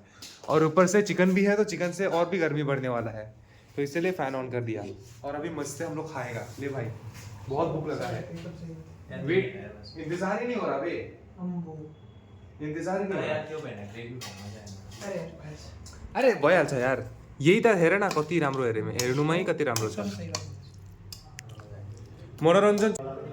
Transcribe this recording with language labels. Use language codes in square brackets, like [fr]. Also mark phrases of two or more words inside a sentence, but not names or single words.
[hi] और ऊपर से चिकन भी है, तो चिकन से और भी गर्मी बढ़ने वाला है, तो इसलिए फ़ैन ऑन कर दिया। और अभी मस्त से हम लोग खाएगा। ले भाई, बहुत भूख लगा है। वेट, इंतजार ही नहीं हो रहा बे, इंतजार ही नहीं हो रहा। क्यों पहना ग्रेवी खाना। [ne] अरे भइहाल्छ यार, यही त हेर न कति राम्रो हेर्नुमै कति राम्रो छ। मनोरञ्जन